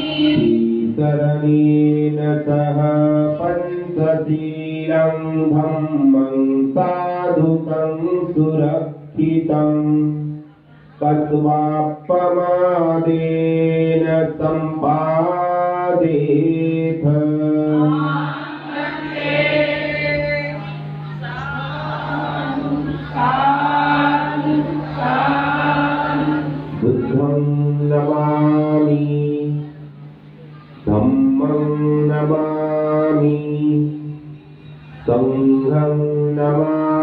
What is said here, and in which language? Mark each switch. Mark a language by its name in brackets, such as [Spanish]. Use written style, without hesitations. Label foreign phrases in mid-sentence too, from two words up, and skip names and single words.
[Pali] शरणेन सह पञ्चशीलं धम्मं साधुकं सुरक्षितं कस्वापमादेन सम्पादेथ साधु साधु बुद्धं नमामि धम्मं नमामि संघं नमामि